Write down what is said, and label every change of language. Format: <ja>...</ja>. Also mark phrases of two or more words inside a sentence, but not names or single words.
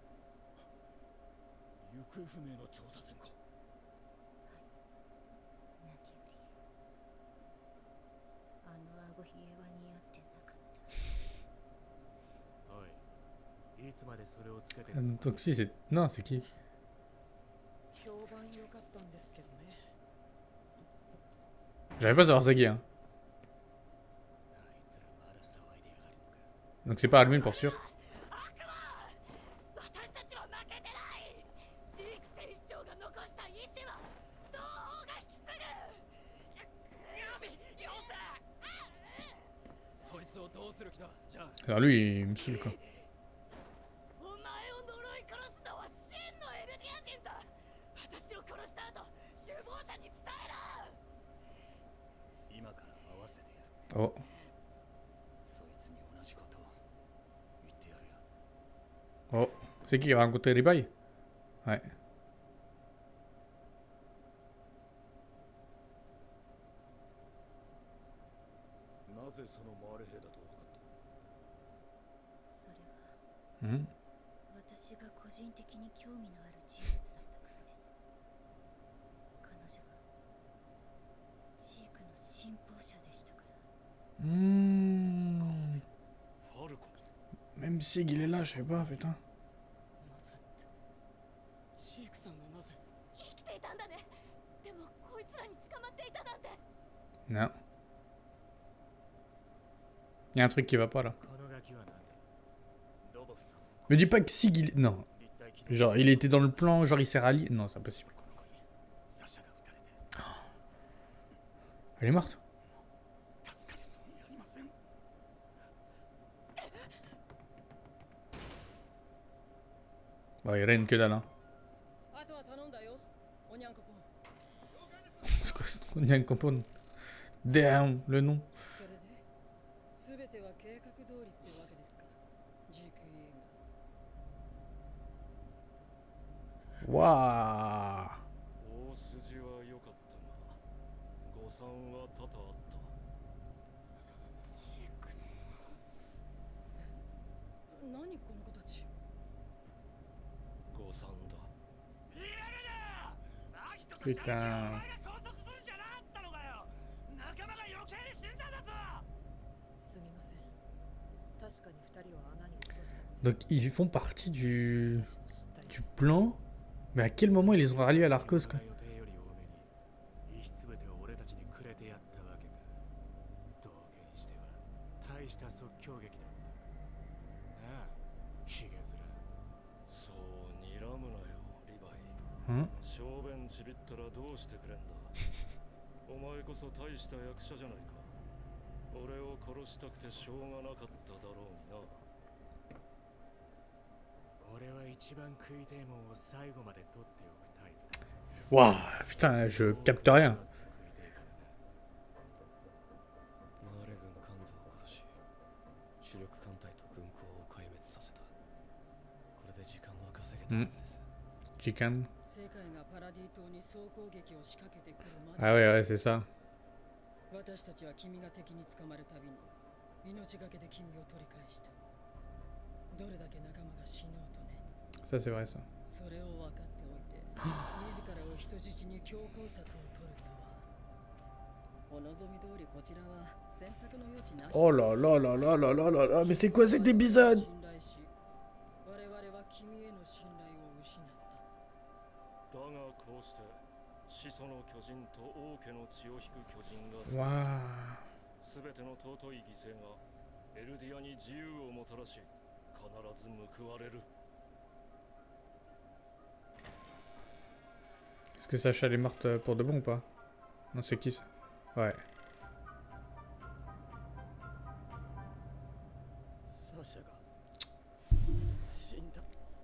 <ja>行方不明の調査船か。何より、あの顎ひげは似合ってなかった。おい、いつまでそれをつけて</ja> <fr>Donc si, c'est... Non, c'est qui?</fr> <ja>評判良かったんですけどね。</ja> <fr>J'arrive pas à savoir c'est qui, hein.</fr> <ja>あいつらまだ騒いでやがるのか。</ja> <fr>Donc c'est pas Armin pour sûr.</fr> <ja>私たちは負けてない。ジーク戦士長が残した意志は東方が引き継ぐ。ヤビ、よせ。そいつをどうする気だ。じゃあ、</ja> <fr>Alors lui, il me saoule quoi.</fr> <ja>お前を呪い殺すのは真のエルディア人だ。私を殺した後、首謀者に伝えろ。今から合わせてやる。 Oh. そいつに同じことを言ってやるよ。</ja> <fr>Oh, c'est qui va rencontrer Ribai? Ouais.</fr> <ja>なぜそのマーレ兵だと分かった？それは Hmm. 私が個人的に興味のある人物だったからです。彼女はジークの信奉者でしたから。 Hmm. ファルコ。</ja> <fr>Même Sig il est là, je sais pas, putain.</fr> <ja>なぜってジークさんがなぜ？生きていたんだね。でもこいつらに捕まっていたなんて。</ja> <fr>Non. Il y a un truc qui va pas là.</fr> <ja>このガキはなんだ？ロボスさん。</ja> <fr>Me dis pas que Sig il... Non.</fr> <ja>立体機動。</ja> <fr>Genre il était dans le plan, genre il s'est rallié. Non, c'est impossible.</fr> <ja>この子にサシャが撃たれて</ja> <fr>Elle est morte.</fr> <ja>助かりそうにありません。</ja> <fr>Bah, il règne que dalle, hein.</fr> <ja>あとは頼んだよ。おにゃんこぽん。</ja> <fr>C'est quoi ce nom? Il y a une compound. Damn, le nom.</fr> <ja>それで全ては計画通りってわけですか。GQA が。 Waouh. 大筋は良かったが、誤算は多々あった。ジークさん。何この子たち。誤算だ。</ja> <fr>Putain.</fr> <ja>すみません。確かに二人は穴に落としたのです。</ja> <fr>Donc ils font partie du</fr> <ja>私も知ったり</ja> <fr>du plan. Mais à quel moment ils les ont ralliés à l'Arcos quoi?</fr> <ja>予定より多めに石すべてを俺たちにくれてやったわけか。道家にしては大した即興劇だった。ああ、ヒゲ面。そう睨むなよ、リヴァイ。</ja> <fr>Hein?</fr> <ja>小便ちびったらどうしてくれんだ。お前こそ大した役者じゃないか。俺を殺したくてしょうがなかっただろうにな。俺は一番食いてえもんを最後まで取っておくタイプだ。</ja> <fr>Waouh, putain, je capte rien.</fr> <ja>マーレ軍幹部を殺し、主力艦隊と軍港を壊滅させた。これで時間は稼げたはずです。</ja> <en>Chicken.</en> <ja>世界がパラディ島に総攻撃を仕掛けてくるまで</ja> <fr>Ah ouais, ouais, c'est ça.</fr> <ja>私たちは君が敵に捕まるたびに命がけで君を取り返した。どれだけ仲間が死のうとね。</ja> <fr>Ça, c'est vrai, ça.</fr> <ja>それを分かっておいて自らを人質に強攻策を取るとは。お望み通りこちらは選択の余地なし。</ja> <fr>Oh là là là là là là là là, mais c'est quoi cet épisode?</fr> <ja>信頼し、我々は君への信頼を失った。だがこうして始祖の巨人と王家の血を引く巨人が Waouh. すべての尊い犠牲がエルディアに自由をもたらし、必ず報われる。</ja> <fr>Est-ce que Sacha elle est morte pour de bon ou pas? Non, c'est qui ça? Ouais.</fr> <ja>サシャが死んだ。</ja>